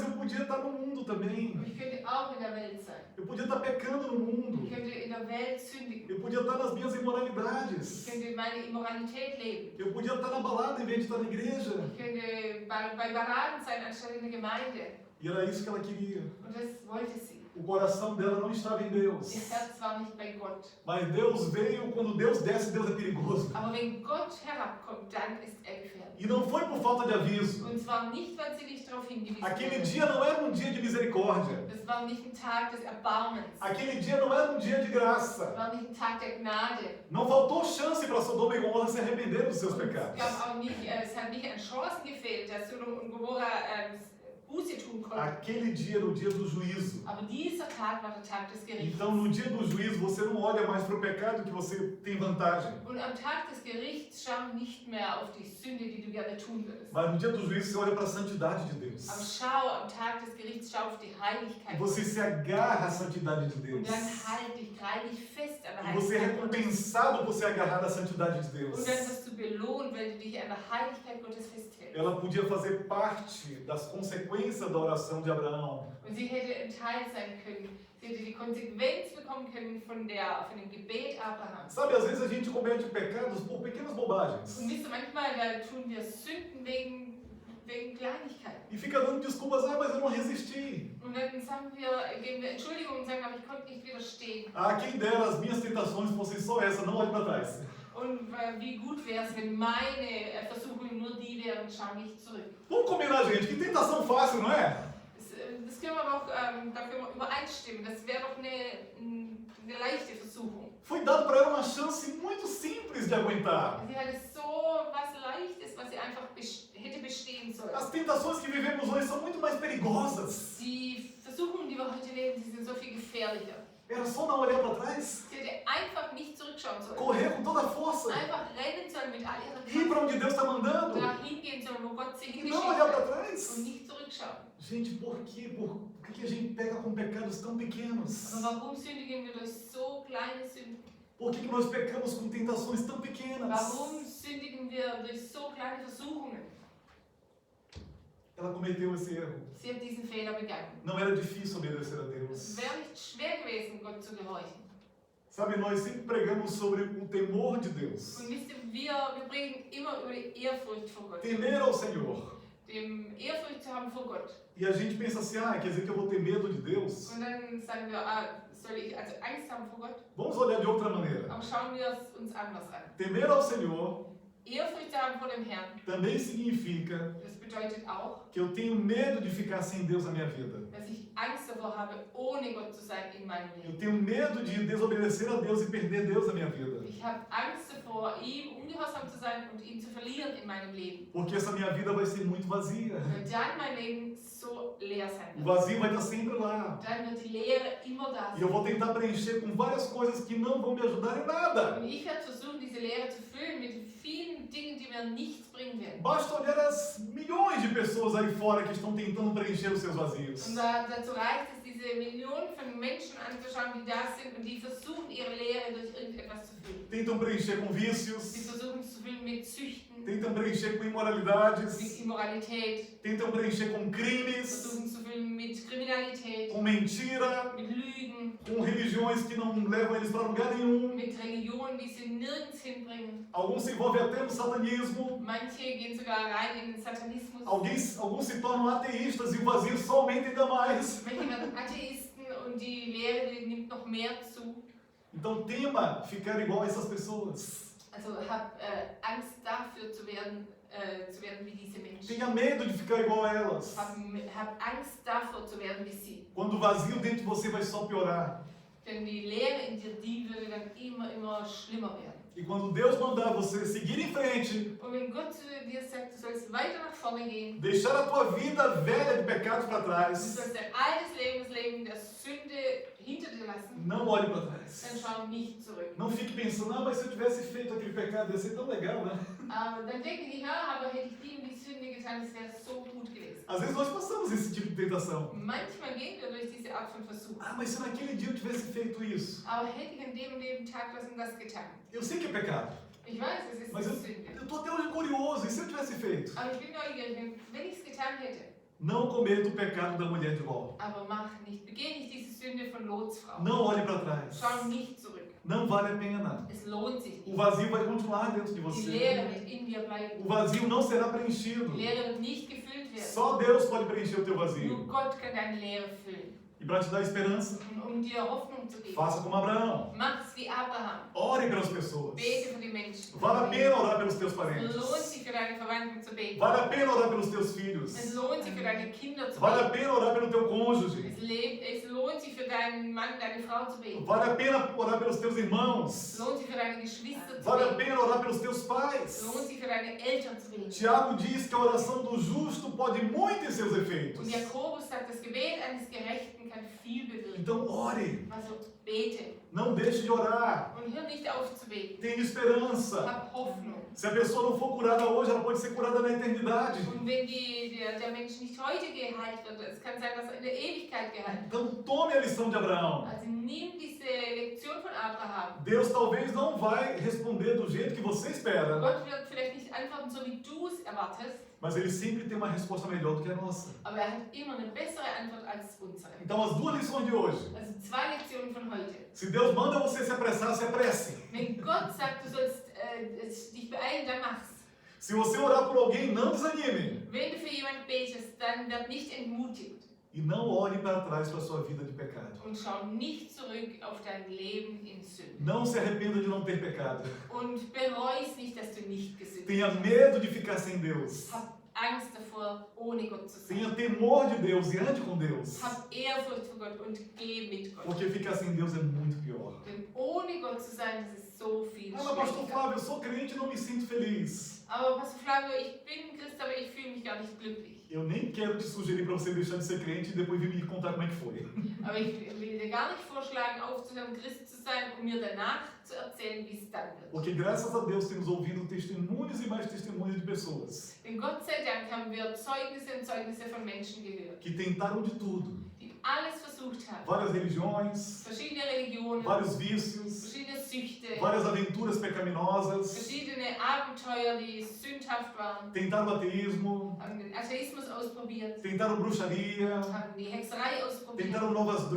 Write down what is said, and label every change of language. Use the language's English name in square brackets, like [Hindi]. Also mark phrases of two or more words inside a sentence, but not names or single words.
[German] verliere. [Portuguese] eu podia estar no mundo também. [German] Und ich könnte auch in der Welt sein. [Portuguese] Eu podia estar pecando no mundo. [German] Ich könnte in der Welt sündigen. [Portuguese] Eu podia estar nas minhas [German] Ich [Portuguese] imoralidades. [German] könnte meine Immoralität leben. [Portuguese] Eu podia estar na balada em vez de estar na igreja. [German] Ich könnte bei Paraden sein, anstatt in der Gemeinde. [Portuguese] E era isso que ela queria. [German] Und das wollte sie. [Portuguese] O coração dela não estava em Deus. [German] Ihr Herz war nicht bei Gott. [Portuguese] Mas Deus veio, quando Deus desce, Deus é perigoso. [German] Aber wenn Gott herabkommt, dann ist er gefährlich. [Portuguese] E não foi por falta de aviso. [German] Und zwar nicht, weil sie nicht darauf hingewiesen [Portuguese] Aquele [German] wurde. [Portuguese] dia não era um dia de misericórdia. [German] Das war nicht ein Tag des Erbarmens. [Portuguese] Aquele dia não era um dia de [German] Das [Portuguese] graça. [German] war nicht ein Tag der Gnade. [Portuguese] Não faltou chance para Sodoma e Gomorra se arrepender dos seus [German] Und [Portuguese] pecados. [German] es hat nicht an Chancen gefehlt, dass Sodom und Gomorra Buße tun konnten. [Portuguese] Aquele dia era o dia do juízo. [German] Aber dieser Tag war der Tag des Gerichts. [Portuguese] Então, no dia do juízo, você não olha mais para o pecado que você tem vantagem. [German] Und am Tag des Gerichts schau nicht mehr auf die Sünde, die du gerne tun würdest. [Portuguese] Mas no dia do juízo, você olha para a santidade de Deus. [German] Aber schau am Tag des Gerichts, schau auf die [Portuguese] E [German] Heiligkeit. [Portuguese] você se agarra à santidade de [German] Und [Portuguese] Deus. [German] dann greif dich fest an der [Portuguese] E você é [German] Heiligkeit Gottes. [Portuguese] recompensado por se agarrar à santidade de Deus. [German] Und dann wirst du belohnt, wenn du dich an der Heiligkeit Gottes festhältst. [Portuguese] Ela podia fazer parte das consequências da oração de Abraão. [German] Und sie hätte ein Teil sein können. Sie hätte die Konsequenz bekommen können von dem Gebet Abrahams. [Portuguese] Sabe, às vezes a gente comete pecados por pequenas bobagens. [German] Und wisst ihr, manchmal tun wir Sünden wegen Kleinigkeiten. [Portuguese] E fica dando desculpas, ah, mas eu não resisti. [German] Und dann geben wir Entschuldigung und sagen, aber ich konnte nicht widerstehen. [Portuguese] Ah, quem dera as minhas tentações fossem só essa, não olhe para trás. [German] Und wie gut wäre es, wenn meine Versuchungen nur die wären, schau nicht zurück. [Portuguese] Vamos combinar, gente, que tentação fácil, não é? [German] Das können wir aber auch dafür übereinstimmen. Das wäre doch eine leichte Versuchung. [Portuguese] Foi dado para ela uma chance muito simples de aguentar. [German] Sie hatte so was Leichtes, was sie einfach hätte bestehen sollen. [Portuguese] As tentações que vivemos hoje são muito mais perigosas. [German] Die Versuchungen, die wir heute leben, die sind so viel gefährlicher. [Portuguese] Era só não olhar para trás, [German] Sie hätte einfach nicht zurückschauen sollen. [Portuguese] correr com toda a força, [German] Einfach rennen sollen mit all ihrer [Portuguese] ir para [German] Kraft. [Portuguese] onde Deus está mandando [German] Dahin gehen sollen, wo Gott sie [Portuguese] e [German] hingeschickt [Portuguese] não olhar para [German] hat. [Portuguese] trás. [German] Und nicht zurückschauen. [Portuguese] Gente, por quê? Por que a gente pega com pecados tão pequenos? [German] Aber warum sündigen wir durch so kleine Sünden? [Portuguese] Por que nós pecamos com tentações tão pequenas? [German] Warum sündigen wir durch so kleine Versuchungen? [Portuguese] Ela cometeu esse erro. [German] Sie hat diesen Fehler begangen. [Portuguese] Não era difícil obedecer a [German] Es [Portuguese] Deus. [German] wäre nicht schwer gewesen, Gott zu gehorchen. [Portuguese] Sabe, nós sempre pregamos sobre o temor de Deus. [German] Und wisst ihr, wir predigen immer über die Ehrfurcht vor Gott. [Portuguese] Temer ao Senhor. [German] Ehrfurcht zu haben vor Gott. [Portuguese] E a gente pensa assim, quer dizer que eu vou ter medo de Deus? [German] Und dann sagen wir, soll ich also Angst haben vor Gott? [Portuguese] Vamos olhar de outra maneira. [German] Aber schauen wir es uns anders an. [Portuguese] Temer ao Senhor [German] Ehrfurcht zu haben vor dem Herrn, [Portuguese] também significa [German] das bedeutet auch, [Portuguese] que eu tenho medo de ficar sem Deus na minha vida. [German] dass ich Angst davor habe, ohne Gott zu sein in meinem [Portuguese] Eu [German] Leben. [Portuguese] tenho medo de desobedecer a Deus e perder Deus na minha vida. [German] Ich habe Angst davor, ihm ungehorsam zu sein und ihn zu verlieren in meinem Leben. [Portuguese] Porque essa minha vida vai ser muito vazia. [German] Weil dann mein Leben so leer sein [Portuguese] O [German] wird. [Portuguese] vazio vai estar sempre lá. [German] Dann wird die Leere immer da [Portuguese] E eu [German] sein. [Portuguese] vou tentar preencher com várias coisas que não vão me ajudar em nada. [German] Und ich werde versuchen, diese Leere zu füllen mit vielen Dingen, die mir nichts bringen werden. [Portuguese] Basta olhar as milhões de pessoas aí fora que estão tentando preencher os seus vazios. [German] Und dazu reicht es, diese Millionen von Menschen anzuschauen, die da sind und die versuchen, ihre Leere durch irgendetwas zu füllen. [Portuguese] Tentam preencher com [German] Sie [Portuguese] vícios, [German] versuchen es zu füllen mit Süchten, [Portuguese] tentam preencher com [German] mit [Portuguese] imoralidades, [German] Immoralität, [Portuguese] tentam preencher com crimes, [German] versuchen es zu füllen mit Kriminalität, [Portuguese] com mentira, [German] mit Lügen, [Portuguese] com religiões que não levam eles para lugar nenhum. [German] mit Religionen, die sie nirgends hinbringen. [Portuguese] Alguns se envolvem até no satanismo, [German] Manche gehen sogar rein in den Satanismus. [Portuguese] alguns se tornam ateístas e o vazio só aumenta ainda mais. [German] Manche werden Atheisten und die Lehre die nimmt noch mehr zu. [Portuguese] Então tema ficar igual a essas pessoas. [German] Also hab Angst dafür zu werden wie diese Menschen. [Portuguese] Tenha medo de ficar igual a elas. [German] Hab Angst davor zu werden wie sie. [Portuguese] Quando o vazio dentro de você vai só piorar. [German] Denn die Leere in dir, die würde dann immer schlimmer werden. [Portuguese] E quando Deus mandar você seguir em frente, [German] Und wenn Gott zu dir sagt, du sollst weiter nach vorne gehen, [Portuguese] deixar a tua vida velha de pecados para [German] du [Portuguese] trás, [German] sollst dein altes Leben, das Leben der Sünde hinter dir lassen, [Portuguese] não olhe para [German] dann [Portuguese] trás. [German] schau nicht zurück. [Portuguese] Não fique pensando, mas se eu tivesse feito aquele pecado ia ser tão legal, né? [German] Aber dann denke ich, ja, aber hätte ich die und die Sünde getan, das wäre so gut gewesen. [Portuguese] Às vezes nós passamos esse tipo de tentação. [German] Manchmal gehen wir durch diese Art von Versuch. [Portuguese] Mas se naquele dia eu tivesse feito isso, [German] Aber hätte ich an dem und dem Tag das und das getan. [Portuguese] eu sei que é pecado, [German] Ich weiß, es ist [Portuguese] mas [German] eine [Portuguese] eu [German] Sünde. [Portuguese] estou até hoje curioso, e se eu tivesse feito? [German] Aber ich bin neugierig, wenn ich es getan hätte. [Portuguese] Não cometa o pecado da mulher de Ló. [German] Aber begeh nicht diese Sünde von Lots Frau. [Portuguese] Não olhe para trás. [German] Schau nicht zurück. [Portuguese] Não vale a pena. [German] Es lohnt sich [Portuguese] O [German] nicht. [Portuguese] vazio vai continuar dentro de [German] Die [Portuguese] você. [German] Leere wird in dir bleiben. [Portuguese] O vazio não será preenchido. [German] Die Leere wird nicht gefüllt werden. [Portuguese] Só Deus pode preencher o teu [German] Nur [Portuguese] vazio. [German] Gott kann deine Leere füllen. [Portuguese] E para te dar esperança, [German] Und dir Hoffnung zu geben. [Portuguese] faça como Abraão. [German] Mach's wie Abraham. [Portuguese] Ore pelas pessoas. [German] Bete für die Menschen. [Portuguese] Vale a pena orar pelos teus [German] Es [Portuguese] parentes. [German] lohnt sich für deine Verwandten zu beten. [Portuguese] Vale a pena orar pelos teus [German] Es [Portuguese] filhos. [German] lohnt sich für deine Kinder zu [Portuguese] Vale a [German] beten. [Portuguese] pena orar pelo teu cônjuge. [German] Es lohnt sich für deinen Mann, deine Frau zu beten. [Portuguese] Vale a pena orar pelos teus [German] Es [Portuguese] irmãos. [German] lohnt sich für deine Geschwister zu [Portuguese] Vale a [German] beten. [Portuguese] pena orar pelos teus [German] Es [Portuguese] pais. [German] lohnt sich für deine Eltern zu beten. [Portuguese] Tiago diz que a oração do justo pode muito em seus efeitos. [German] Und Jakobus sagt, das Gebet eines Gerechten kann viel bewirken. [Portuguese] Então ore. [German] Also bete [Portuguese] Não deixe de orar. [German] und hör nicht auf zu beten. [Portuguese] Tenha esperança. [German] Hab Hoffnung. [Portuguese] Se a pessoa não for curada hoje, ela pode ser curada na eternidade. [German] Und wenn der Mensch nicht heute geheilt wird, es kann sein, dass er in der Ewigkeit geheilt wird. [Portuguese] Então tome a lição de Abraão. [German] Also nimm diese Lektion von Abraham. [Portuguese] Deus talvez não vai responder do jeito que você espera, [German] Gott wird vielleicht nicht antworten, so wie du es erwartest, [Portuguese] mas Ele sempre tem uma resposta melhor do que a nossa. [German] aber er hat immer eine bessere Antwort als unsere. [Portuguese] Então as duas lições de hoje. [German] Also 2 Lektionen von heute. [Portuguese] Se Deus manda você se apressar, se apresse. [German] Wenn Gott sagt, du sollst dich beeilen, dann mach's. [Portuguese] Se você orar por alguém, não desanime. [German] Wenn du für jemanden betest, dann werd nicht entmutigt [Portuguese] E não olhe para trás para a sua vida de pecado. [German] und schau nicht zurück auf dein Leben in Sünde. [Portuguese] Não se arrependa de não ter pecado. [German] Und bereust nicht, dass du nicht gesündigt [Portuguese] Tenha [German] hast. [Portuguese] medo de ficar sem Deus. [German] Hab Angst davor, ohne Gott zu [Portuguese] Tenha [German] sein. [Portuguese] temor de Deus e ande com Deus. [German] Hab Ehrfurcht vor Gott und geh mit Gott. [Portuguese] Porque ficar sem Deus é muito pior. [German] Denn ohne Gott zu sein, das ist so viel [Portuguese] Ah, mas pastor [German] schlechter. [Portuguese] Flávio, eu sou crente e não me sinto feliz. [German] Aber Pastor Flavio, ich bin Christ, aber ich fühle mich gar nicht glücklich. [Portuguese] Eu nem quero te sugerir para você deixar de ser crente e depois vir me contar como é que foi. [German] Aber ich will dir gar nicht vorschlagen, aufzuhören, Christ zu sein, um mir danach zu erzählen, wie es dann wird. [Portuguese] Porque graças a Deus temos ouvido testemunhos e mais testemunhos de pessoas [German] Denn Gott sei Dank haben wir Zeugnisse und Zeugnisse von Menschen gehört, [Portuguese] que tentaram de tudo. [German] die alles versucht haben. [Portuguese] Várias religiões, [German] Verschiedene Religionen, [Portuguese] vários vícios, [German] verschiedene Süchte, [Portuguese] várias aventuras pecaminosas, [German] verschiedene Abenteuer, die sündhaft waren, [Portuguese] tentaram ateísmo, [German] haben den Atheismus ausprobiert, [Portuguese] tentaram bruxaria, [German] haben die Hexerei ausprobiert,